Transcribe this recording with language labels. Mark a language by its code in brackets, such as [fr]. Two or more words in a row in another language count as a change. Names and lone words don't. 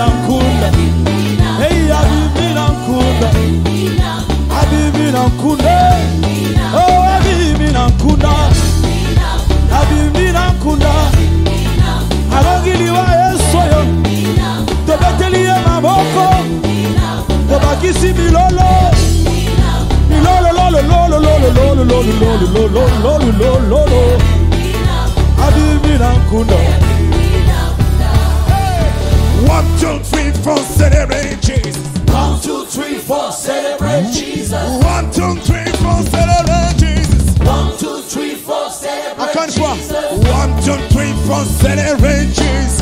[ln] nkunda hey abimina nkunda abimina nkunda oh abimina nkunda abimina nkunda alongiliwa Yesu yo tobeteli maboko tobakisi milolo milolo lolo lolo lolo lolo lolo lolo lolo lolo abimina nkunda [en] 1, 2, 3, 4, celebrate Jesus. 1, 2, 3, 4, celebrate Jesus. 1, 2, 3, 4, celebrate Jesus. 1, 2, 3, 4, celebrate [fr] Encore une fois. [en] Jesus. 1, 2, 3, 4, celebrate Jesus.